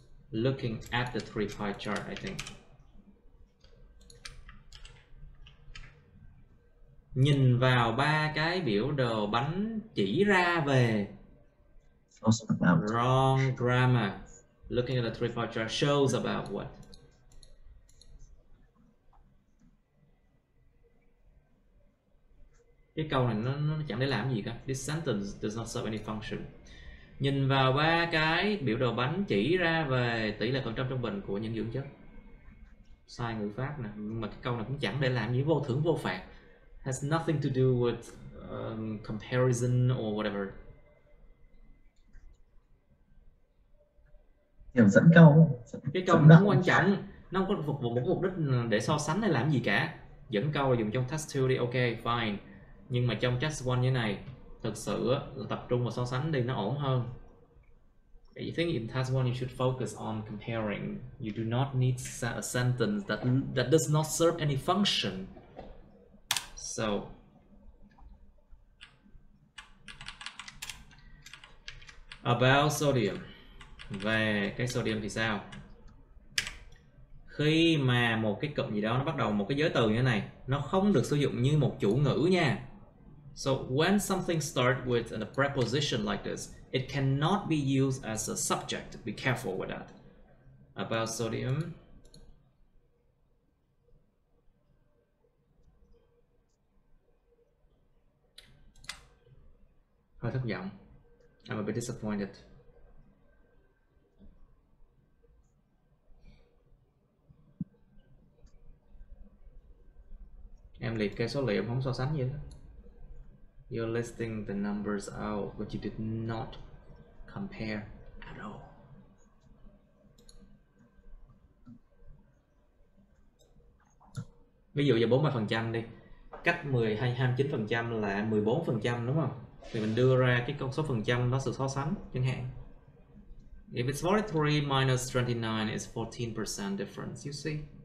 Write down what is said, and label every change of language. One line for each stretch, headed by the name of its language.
English: Looking at the 3 pie chart, I think.
Vietnamese: Nhìn vào ba cái biểu đồ bánh chỉ ra về.
English: Wrong grammar. Looking at the 3 pie chart shows about what?
Vietnamese: Cái câu này nó chẳng để làm gì cả.
English: This sentence does not serve any function.
Vietnamese: Nhìn vào ba cái biểu đồ bánh chỉ ra về tỷ lệ phần trăm trung bình của những dưỡng chất. Sai ngữ pháp nè, nhưng mà cái câu này cũng chẳng để làm gì, vô thưởng vô phạt.
English: Has nothing to do with comparison or whatever.
Vietnamese: Kiểu dẫn câu. Cái câu này không quan trọng, nó không có phục vụ một mục đích để so sánh hay làm gì cả. Dẫn câu là dùng trong task 2 đi,
English: ok, fine.
Vietnamese: Nhưng mà trong task 1 như này, thực sự là tập trung vào so sánh đi, nó ổn hơn.
English: I think in task 1 you should focus on comparing. You do not need a sentence that does not serve any function. So about sodium.
Vietnamese: Về cái sodium thì sao? Khi mà một cái cụm gì đó nó bắt đầu một cái giới từ như thế này, nó không được sử dụng như một chủ ngữ nha.
English: So when something starts with a preposition like this, it cannot be used as a subject. Be careful with that. About sodium.
Vietnamese: Hơi thất vọng.
English: I'm a bit disappointed.
Vietnamese: Em liệt kê số liệu không so sánh gì đó.
English: You're listing the numbers out, but you did not compare at all.
Vietnamese: Ví dụ giờ 40% đi, cách 10 hay 29% là 14% đúng không? Thì mình đưa ra cái con số phần trăm đó sự so sánh chẳng hạn.
English: If it's 43 minus 29 is 14% difference, you see?